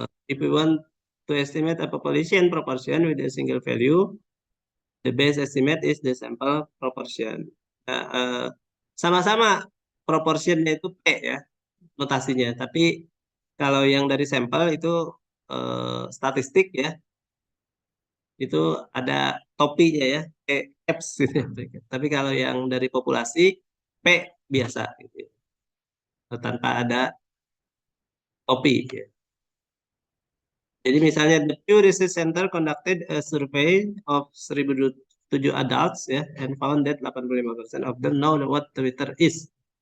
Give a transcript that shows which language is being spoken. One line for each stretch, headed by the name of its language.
English: If we want to estimate a population proportion with a single value, the best estimate is the sample proportion.
Indonesian: Nah, sama-sama proportionnya itu P ya notasinya. Tapi kalau yang dari sampel itu statistik ya, itu ada topinya ya, P caps gitu ya. Tapi kalau yang dari populasi P biasa gitu ya, tanpa ada topi ya. Jadi misalnya
English: the Pew Research Center conducted a survey of 1.007 adults ya and found that 85% of them know what Twitter is.